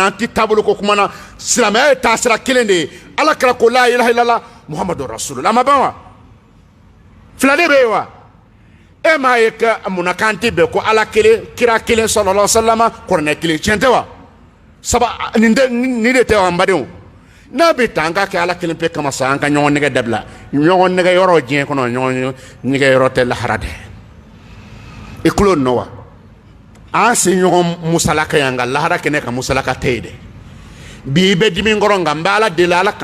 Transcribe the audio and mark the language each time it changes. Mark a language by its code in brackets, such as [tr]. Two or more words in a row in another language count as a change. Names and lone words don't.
[bm] an tɛ taabolo ko kuma na silamɛya ye taasira kelen de ye ala kɛra ko [ar] لا إله إلا الله محمد رسول الله [bm] a ma ban wa fila de bɛ yen wa e m'a ye ka munna k'an tɛ bɛn ko ala kelen kira kelen [ar] صلى الله عليه وسلم [bm] kuranɛ kelen tiɲɛ tɛ wa nin de tɛ wa n badenw n'a bɛ ta an ka kɛ ala kelen pe kama sa an ka ɲɔgɔn nɛgɛ dabila ɲɔgɔn nɛgɛ yɔrɔ diɲɛ kɔnɔ ɲɔgɔn nɛgɛ yɔrɔ tɛ lahara dɛ i tulo nɔ wa an se ɲɔgɔn musalaka yan nka lahara kɛnɛ ka musalaka tɛ yen dɛ bi i bɛ dimi kɔrɔ nka n bɛ ala deli ala kana